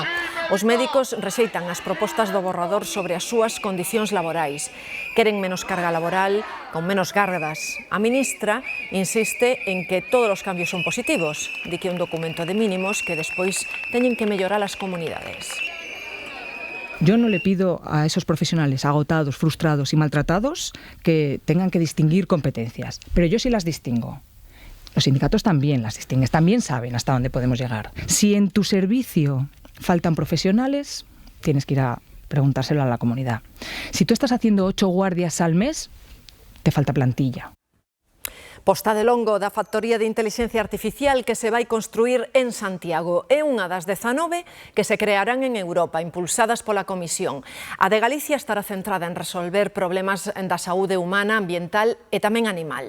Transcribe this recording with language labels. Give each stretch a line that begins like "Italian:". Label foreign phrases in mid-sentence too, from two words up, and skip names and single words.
Galician: Os médicos rexeitan as propostas do borrador sobre as súas condicións laborais. Queren menos carga laboral, con menos gardas. A ministra insiste en que todos os cambios son positivos. Di que un documento de mínimos que despois teñen que mellorar as comunidades.
Spanish: Yo no le pido a esos profesionales agotados, frustrados y maltratados que tengan que distinguir competencias, pero yo sí las distingo. Los sindicatos también las distinguen, también saben hasta dónde podemos llegar. Si en tu servicio faltan profesionales, tienes que ir a preguntárselo a la comunidad. Si tú estás haciendo 8 guardias al mes, te falta plantilla.
Galician: Posta de longo da factoría de intelixencia artificial que se vai construir en Santiago. É unha das 19 que se crearán en Europa, impulsadas pola Comisión. A de Galicia estará centrada en resolver problemas da saúde humana, ambiental e tamén animal.